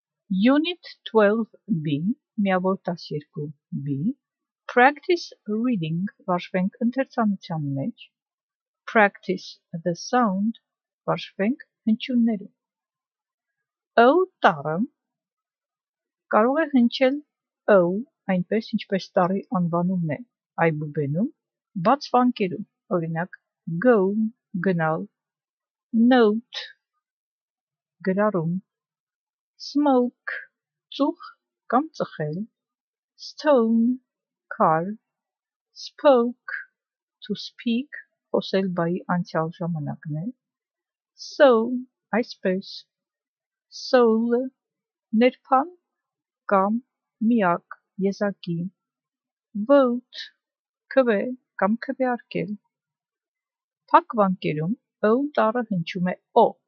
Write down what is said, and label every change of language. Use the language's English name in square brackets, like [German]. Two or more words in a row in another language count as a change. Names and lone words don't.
[English] Unit 12B, միավոր 12B, Practice reading, [Armenian] վարժվենք ընթերցանության մեջ, [English] Practice the sound, [Armenian] վարժվենք հնչյուններում։ O տառը կարող է հնչել O, այնպես ինչպես տառի անվանումն է, այբուբենում, բաց վանկերում, օրինակ go, գնալ, note, գրառում, smoke, ծուխ կամ ծխել, stone, քար, [English] spoke, to speak, [Armenian] խոսել բայի անցյալ ժամանակն է, so, այսպես, soul, ներփան կամ միակ, եզակի, vote, քվե կամ քվեարկել։ Փակ վանկերում O տառը հնչում է O,